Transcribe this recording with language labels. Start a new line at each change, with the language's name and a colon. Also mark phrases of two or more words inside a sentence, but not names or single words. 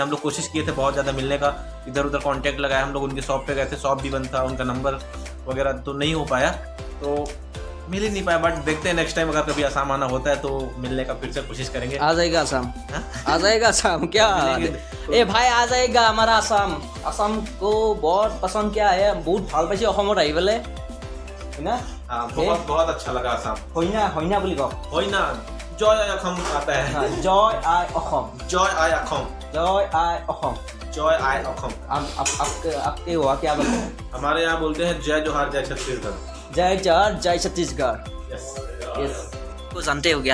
Hindi: हम लोग कोशिश किए थे बहुत ज़्यादा मिलने का, इधर उधर कांटेक्ट लगाया, हम लोग उनकी शॉप पे गए थे, शॉप भी बंद था, उनका नंबर वगैरह तो नहीं हो पाया, तो मिल ही नहीं पाया। बट देखते हैं नेक्स्ट टाइम अगर कभी आसाम आना होता है तो मिलने का फिर से कोशिश करेंगे। आ जाएगा आसाम, हाँ? आ जाएगा आसाम क्या? ए भाई आ जाएगा हमारा आसाम। आसाम को बहुत पसंद क्या है, बहुत
Assamese: ভাল পাইছে অসমত আহি পেলাই, হয় না?
Hindi: हाँ, बहुत बहुत अच्छा लगा आसाम।
Assamese: হয় না বুলি কওক। হয় না, জয় আই অসম
Hindi: आता है।
Assamese: हाँ, জয় আই অসম, জয় আই অসম, জয় আই অসম। জয় আই অসম।
Hindi: आपके वहाँ क्या बोलते हैं? हमारे यहाँ बोलते हैं जय जोहार जय छत्तीसगढ़। जय जोहार जय छत्तीसगढ़। यस। यस, को जानते हो क्या?